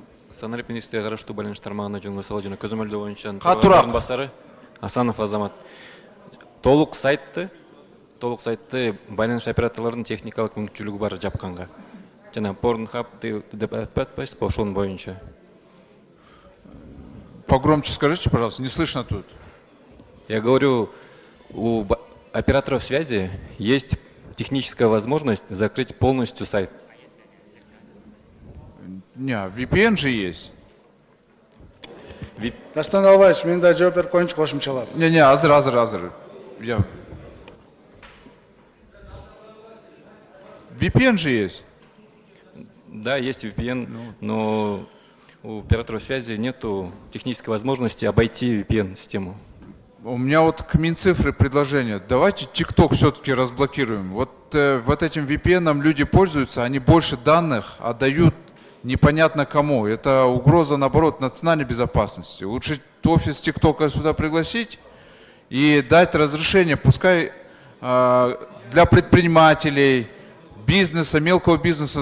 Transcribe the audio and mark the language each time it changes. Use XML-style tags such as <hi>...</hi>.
<ky>Саналип министрге караштуу байланыш тармагына жөнгө жана көзөмөлдөө боюнча Катуураак. басары Асанов Азамат. Толук сайтты байланыш операторлордун техникалык мүмкүнчүлүгү бар жапканга. Жана Pornhub деп атпайсызбы ошонун боюнча?</ky> <ru>Погромче скажите, пожалуйста, не слышно тут. Я говорю, у операторов связи есть техническая возможность закрыть полностью сайт. Не, VPN же есть.</ru> <ky>Дастан Албаевич, мен да жооп берип коеюнчу кошумчалап. Не, азыр.</ky> <ru>VPN же есть. Да, есть VPN, но у операторов связи нету технической возможности обойти VPN-систему. У меня вот к Минцифры предложение. Давайте TikTok все-таки разблокируем. Вот этим VPN люди пользуются, они больше данных отдают непонятно кому. Это угроза, наоборот, национальной безопасности. Лучше офис ТикТока сюда пригласить и дать разрешение, пускай для предпринимателей, бизнеса, мелкого бизнеса.</ru>